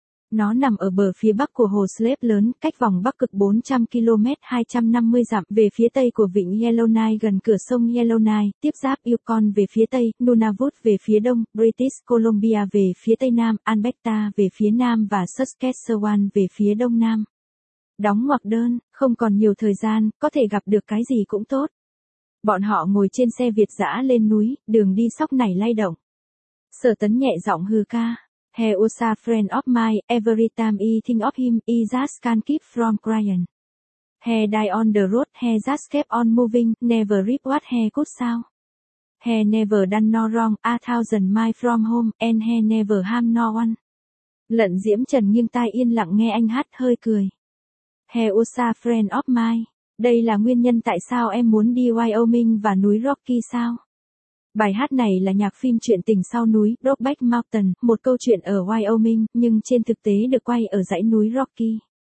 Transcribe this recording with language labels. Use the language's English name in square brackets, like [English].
[Vietnamese] Nó nằm ở bờ phía bắc của hồ Slave lớn, cách vòng bắc cực 400 km 250 dặm, về phía tây của vịnh Yellowknife gần cửa sông Yellowknife, tiếp giáp Yukon về phía tây, Nunavut về phía đông, British Columbia về phía tây nam, Alberta về phía nam và Saskatchewan về phía đông nam. Đóng ngoặc đơn, không còn nhiều thời gian, có thể gặp được cái gì cũng tốt. Bọn họ ngồi trên xe Việt dã lên núi, đường đi sóc nảy lay động. Sở Tấn nhẹ giọng hư ca. [English] He was a friend of mine, every time I think of him, I just can't keep from crying. He died on the road, he just kept on moving, never reap what he could sow. He never done no wrong, 1,000 miles from home, and he never harmed no one. [Vietnamese] Lận Diễm Trần nghiêng tai yên lặng nghe anh hát hơi cười. [English] He was a friend of mine. [Vietnamese] Đây là nguyên nhân tại sao em muốn đi Wyoming và núi Rocky sao? Bài hát này là nhạc phim truyện tình sau núi Brokeback Mountain, một câu chuyện ở Wyoming, nhưng trên thực tế được quay ở dãy núi Rocky.